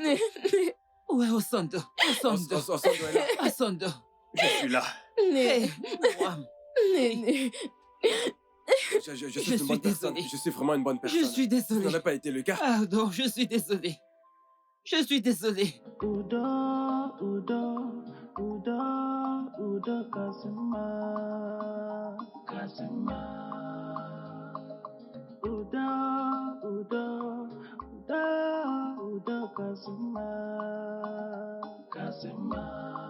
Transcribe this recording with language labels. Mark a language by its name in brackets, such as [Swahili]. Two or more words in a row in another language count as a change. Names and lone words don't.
[French] Ouais, Osondo. Osondo est là. Osondo. Je suis là. Hey, Wam. Néné. Je suis Je une suis bonne personne. désolée. Je suis vraiment une bonne personne. Je suis Ça désolée. n'a pas été le cas. Pardon, je suis désolée. Je suis désolée. Udo, Kazuma. Udo, Kazuma.